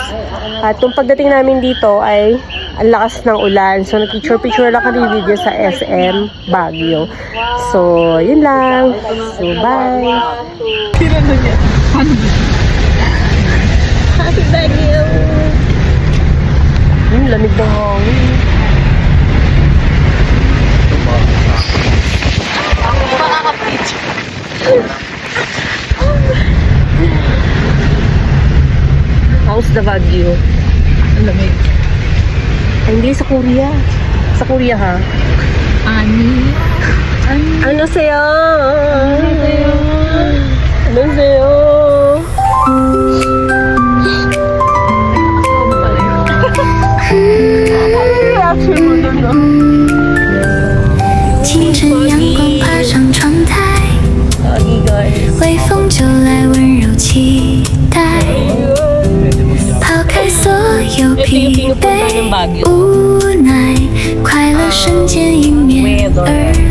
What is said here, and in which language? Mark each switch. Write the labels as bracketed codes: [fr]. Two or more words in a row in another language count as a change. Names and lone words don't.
[tl] At yung pagdating namin dito ay ang lakas ng ulan. So, nag-picture lang kami video sa SM Baguio. So, yun lang. So, bye! [en] Happy Baguio! [tl] Lamig ng hangin. [en] How's the Baguio? [tl] Ang lamig. Ay, hindi, sa Korea. Sa Korea, ha? Ani. Ano sa'yo? Ano sa'yo? Reaction mo doon, no? [zh] 清晨阳光爬上窗台， [en] Okay, guys. [zh] 微风就来温柔期待，抛开所有疲惫无奈，快乐瞬间迎面而